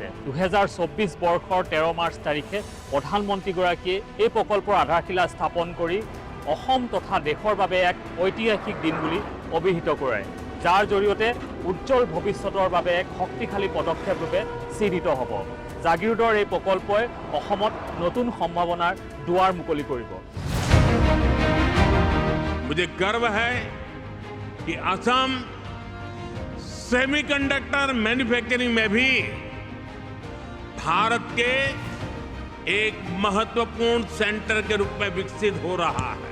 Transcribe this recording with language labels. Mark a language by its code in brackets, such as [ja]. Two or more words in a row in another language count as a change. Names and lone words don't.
[as] 2024 বৰ্ষৰ 13 মাৰ্চ তাৰিখে প্ৰধানমন্ত্ৰীগৰাকীয়ে এই প্ৰকল্পৰ আধাৰশিলা স্থাপন কৰি অসম তথা দেশৰ বাবে এক ঐতিহাসিক দিন বুলি অভিহিত কৰে, যাৰ জৰিয়তে উজ্জ্বল ভৱিষ্যতৰ বাবে এক শক্তিশালী পদক্ষেপ ৰূপে চিহ্নিত হ'ব। জাগিৰোডৰ এই প্ৰকল্পই অসমত নতুন সম্ভাৱনাৰ দুৱাৰ মুকলি কৰিব। [hi] मुझे गर्व है कि असम [en] semiconductor manufacturing [hi] में भी भारत के एक महत्वपूर्ण सेंटर के रूप में विकसित हो रहा है।